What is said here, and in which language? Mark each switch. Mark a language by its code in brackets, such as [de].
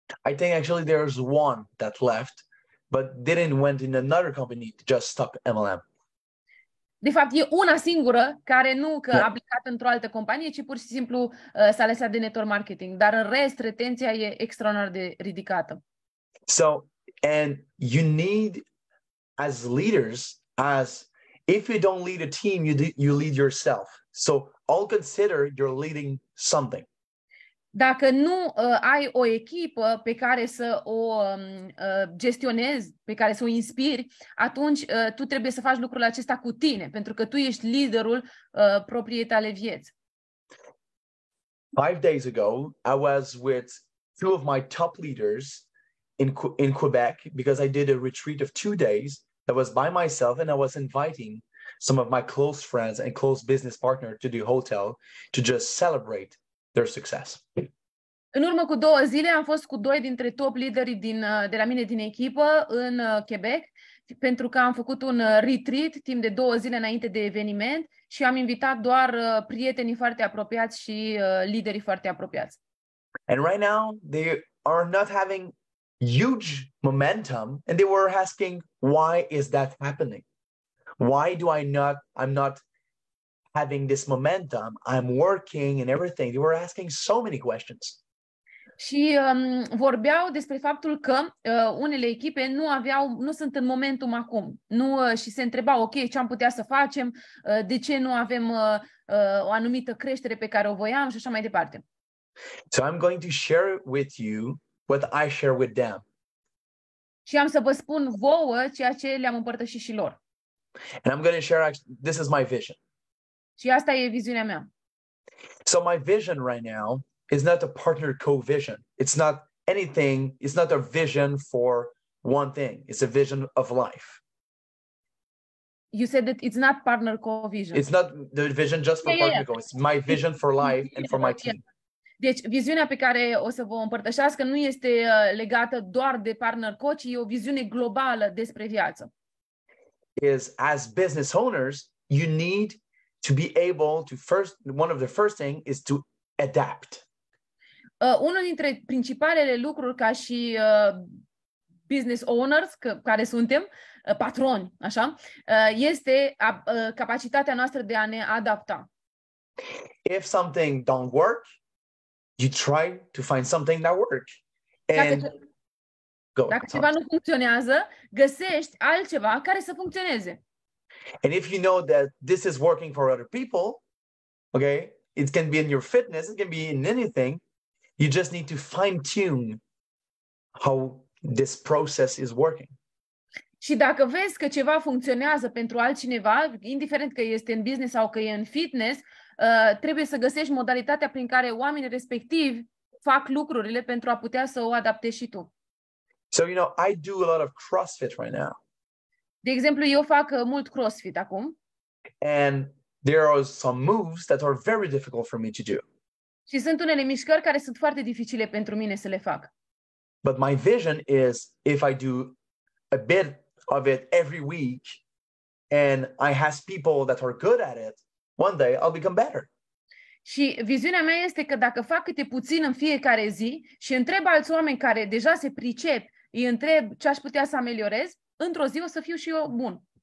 [en] I think actually there's one that left, but didn't went in another company to just stop MLM. [ro] De fapt, e una singură care nu că a plecat într-o altă companie, ci pur și simplu s-a lăsat de network marketing. Dar în rest, retenția e extraordinar de ridicată. [en] So, and you need, as leaders, if you don't lead a team, you lead yourself. So I'll consider you're leading something. [ro] Dacă nu ai o echipă pe care să o gestionezi, pe care să o inspiri, atunci tu trebuie să faci lucrul acesta cu tine, pentru că tu ești liderul propriei tale vieți. [en] 5 days ago, I was with 2 of my top leaders in Quebec because I did a retreat of 2 days that was by myself, and I was inviting some of my close friends and close business partners to the hotel to just celebrate their success. [ro] În urmă cu 2 zile am fost cu 2 dintre top liderii de la mine din echipă în Quebec, pentru că am făcut un retreat timp de 2 zile înainte de eveniment și am invitat doar prietenii foarte apropiați și liderii foarte apropiați. [en] And right now they are not having huge momentum, and they were asking, why is that happening? Why do I'm not having this momentum? I'm working and everything. They were asking so many questions. [ro] Și vorbeau despre faptul că unele echipe nu sunt în momentum acum. Și se întrebau, ok, ce am putea să facem, de ce nu avem o anumită creștere pe care o voiam și așa mai departe. [en] So I'm going to share with you what I share with them. [ro] Și am să vă spun vouă ceea ce le-am împărtășit și lor. [en] And I'm going to share, this is my vision. [ro] Și asta e viziunea mea. [en] So my vision right now is not a partner co-vision. It's not anything. It's not a vision for one thing. It's a vision of life. You said that it's not partner co-vision. It's not the vision just for partner co. It's my vision for life and for my team. [ro] Deci, viziunea pe care o să vă împărtășească nu este legată doar de partner co, ci e o viziune globală despre viață. [en] Is as business owners, you need to be able to one of the first thing is to adapt. [ro] Unul dintre principalele lucruri ca și business owners, care suntem, patroni, așa, este capacitatea noastră de a ne adapta. [en] If something don't work, you try to find something that works. [ro] Dacă ceva nu funcționează, găsești altceva care să funcționeze. [en] And if you know that this is working for other people, okay, it can be in your fitness, it can be in anything. You just need to fine-tune how this process is working. [ro] Și dacă vezi că ceva funcționează pentru altcineva, indiferent că este în business sau că e în fitness, trebuie să găsești modalitatea prin care oamenii respectivi fac lucrurile pentru a putea să o adaptezi și tu. [en] So, I do a lot of CrossFit right now. [ro] De exemplu, eu fac mult CrossFit acum. [en] And there are some moves that are very difficult for me to do. [ro] Și sunt unele mișcări care sunt foarte dificile pentru mine să le fac. [en] But my vision is if I do a bit of it every week and I have people that are good at it, one day I'll become better. [ro] Și viziunea mea este că dacă fac câte puțin în fiecare zi și întreb alți oameni care deja se pricep, îi întreb ce aș putea să ameliorez, într-o zi o să fiu și eu bun.